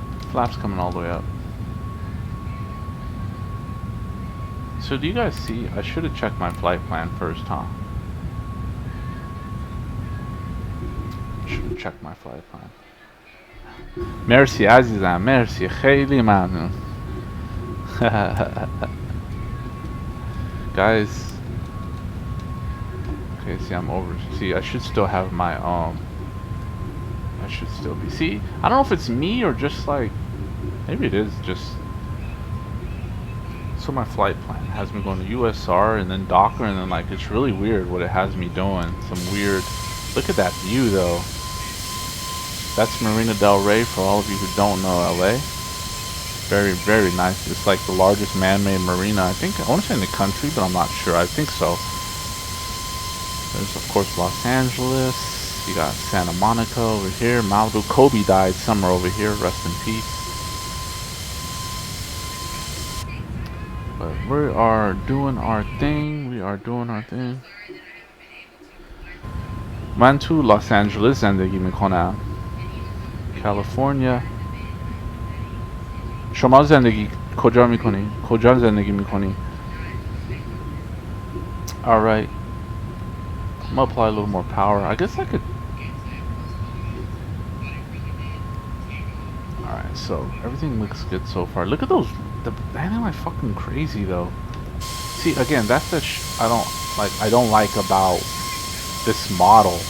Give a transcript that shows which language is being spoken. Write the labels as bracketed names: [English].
[English] Flaps coming all the way up. So do you guys see? I should have checked my flight plan first, huh? Should have checked my flight plan. [Persian] مرسی عزیزم، مرسی، خیلی ممنون. [English] Guys, okay, see, I'm over. See, I should still have my I should still be. See, I don't know if it's me or just like, maybe it is just. So my flight plan has me going to USR and then Docker, and then like it's really weird what it has me doing. Some weird. Look at that view though. That's Marina del Rey for all of you who don't know LA. Very, very nice. It's like the largest man-made marina, I think. I want to say in the country, but I'm not sure. I think so. There's, of course, Los Angeles. You got Santa Monica over here. Malibu. Kobe died somewhere over here. Rest in peace. But we are doing our thing. We are doing our thing. [Persian] من تو لس آنجلس زندگی میکنم. کالیفرنیا. شما زندگی کجا میکنی؟ کجا زندگی میکنی؟ Alright. [English] I'm gonna apply a little more power. I guess I could. Alright, so everything looks good so far. Look at those. They're like fucking crazy though. See, again, that's the I don't like about this model.